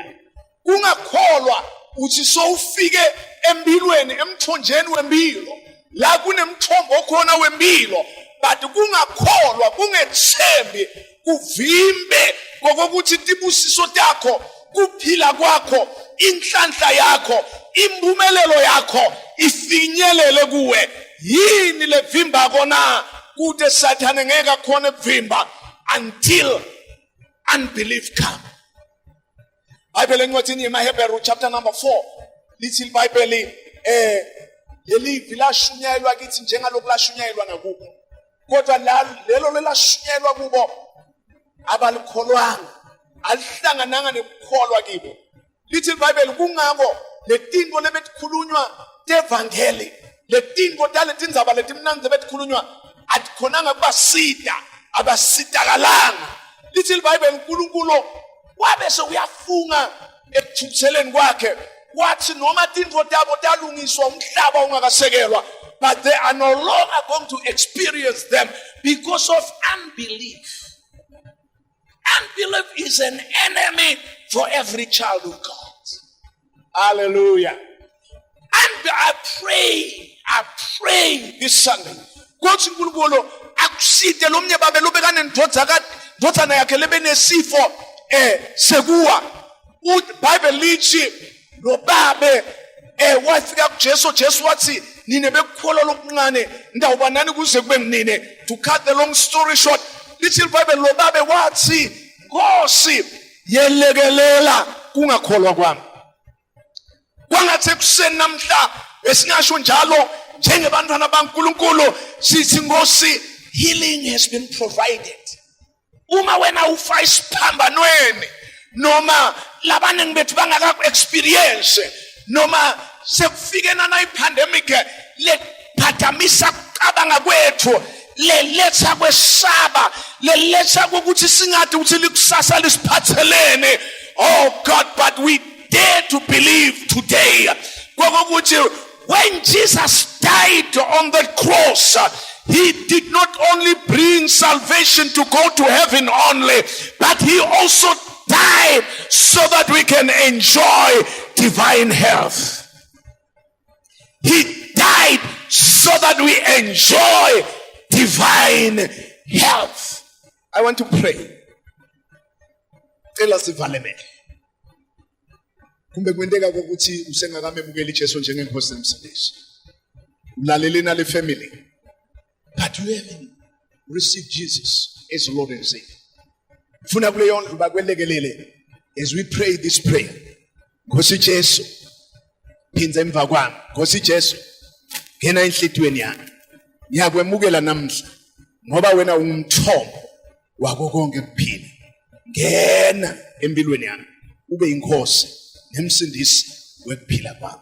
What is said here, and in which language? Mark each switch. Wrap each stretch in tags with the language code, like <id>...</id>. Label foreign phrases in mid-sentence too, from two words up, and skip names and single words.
<ss>Kungakholwa uthi so ufike empilweni emthonjeni wempilo la kunemthombo okhona wempilo, but kungakholwa kungethembi kuvimbe ngokuthi tibusiso takho kuphila kwakho inhlanhla yakho imbumelelo yakho ifinyelele kuwe. Yini levimba kona kude Satan ngeke khona kuvimba</ss> <en>until unbelief come.</en> <ss>Bible encwadini yeHebrew chapter number 4 lithi iBhayibheli leli lashunyayelwa kithi njengalokhu lashunyayelwa nakubo, kodwa lelo lelashunyayelwa kubo abalikholwanga alihlangananga nekukholwa kibo. Lithi iBhayibheli kungako letinto lebetkhulunywa tevangeli, letinto taletindzaba letimnandze betkhulunywa atikhonanga kubasida abasitakalanga. Lithi iBhayibheli uNkulunkulu wabe sekuyafunga ekuthuseleni kwakhe wathi noma tinto tabo talungiswa umhlaba ungakasekelwa,</ss> <en>but they are no longer going to experience them because of unbelief. Unbelief is an enemy for every child of God. Hallelujah. And I pray this Sunday, God's</en> <ss>uNkulunkulu akuside lo mnye babe lobekane ndodzana yakhe lebenesifo sekuwa. Bible lithi lo babe wafika kuJesu wathi nine bekukholwa lokuncane ndawuba nani kuze kube nginine.</ss> <en>To cut the long story short,</en> <ss>lithi iBhayibheli lo babe wathi Nkosi yelekelela kungakholwa kwami. Kwangathi kuseni namhla esingasho njalo njengebantwana baNkulunkulu sithi Nkosi</ss> <en>healing has been provided.</en> <ss>Uma wena ufa isiphambanweni noma labanengi bethu bangaka experience noma sekufike nana ipandemic lephatamisa kucabanga kwethu leletha kwesaba leletha ukuthi singathi uthi likusasa lisiphathelene.</ss> <en>Oh God, but we dare to believe today when Jesus died on the cross, he did not only bring salvation to go to heaven only, but he also died so that we can enjoy divine health. He died so that we enjoy divine health. I want to pray. Tell us if</en> <ss>kumbe kwendeka ukuthi usengakamemukeli Jesu njengenkosi nemsindisi. Ulalele nale family.</ss> <en>But you haven't received Jesus as Lord and Savior.</en> <ss>Funa kuleyo ndlu bakwelekelele</ss> <en>as we pray this prayer.</en> <ss>Nkosi Jesu, phinza emva kwami. Nkosi Jesu, ngena enhlitweni yami. Ngiyakwemukela namhla ngoba wena ungumthombo wako konke kuphila. Ngena empilweni yami ube inkosi nemsindisi wekuphila kwami.</ss>